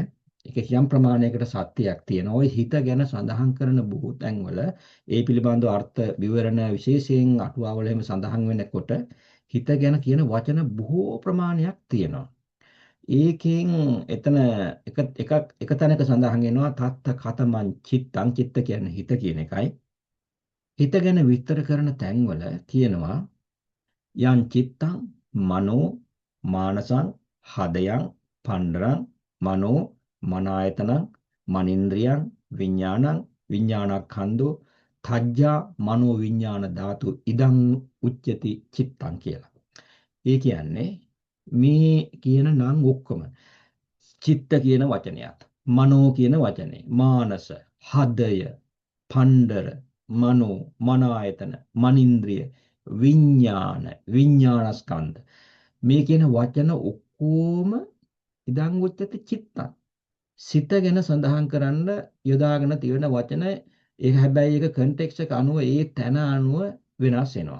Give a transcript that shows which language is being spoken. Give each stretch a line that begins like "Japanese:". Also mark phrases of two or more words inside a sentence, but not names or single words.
Sinhala: ඒක යම් ප්‍රමාණයකට සත්‍යයක් තියෙනවා. ওই හිත ගැන සඳහන් කරන බොහෝ තැන්වල ඒ පිළිබඳව අර්ථ විවරණ විශේෂයෙන් අටුවාවල එහෙම සඳහන් වෙනකොට හිත ගැන කියන වචන බොහෝ ප්‍රමාණයක් තියෙනවා. ඒකෙන් එතන එක තැනක සඳහන් වෙනවා
Pali: තත්ත කතමං චිත්තං
Sinhala: චිත්ත කියන්නේ හිත කියන එකයි. හිත ගැන විස්තර කරන තැන්වල කියනවා
Pali: යං චිත්තං මනෝ මානසං හදයන් පණ්ඩරං මනෝ මනායතනං මනින්ද්‍රියං විඥානං විඥානක්ඛන්தோ තජ්ජා මනෝ විඥාන ධාතු ඉදං උච්චති චිත්තං කියලා.
Sinhala: ඒ කියන්නේ මේ කියන නම් ඔක්කොම චිත්ත කියන වචනයත් මනෝ කියන වචනේ මානස හදය පණ්ඩර මනෝ මනායතන මනින්ද්‍රිය විඥාන විඥානස්කන්ධ මේ කියන වචන ඔක්කොම
Pali: ඉදං උච්චති චිත්තං
Sinhala: සිත ගැන සඳහන් කරන්න යොදාගෙන තියෙන වචන ඒක හැබැයි ඒක කන්ටෙක්ස්ට් එක අනුව ඒ තැන අනුව වෙනස් වෙනවා.